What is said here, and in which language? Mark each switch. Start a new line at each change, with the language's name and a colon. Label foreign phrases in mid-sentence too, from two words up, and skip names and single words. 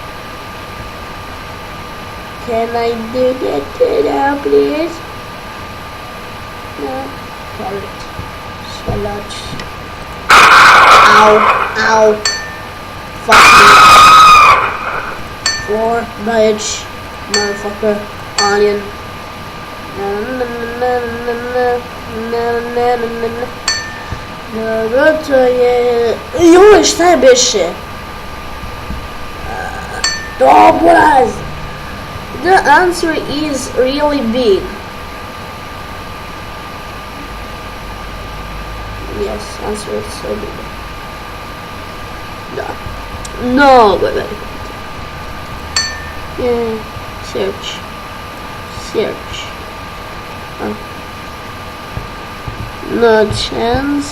English: Can I do that now, please? No. Carrot. Salad. Ow. Ow. Fuck me. 4 veg. Motherfucker. Onion.
Serbian: Joj, šta je beše? Dobraz!
English: The answer is really big. Yes, answer is so big. No, wait. Yeah, search. No chance.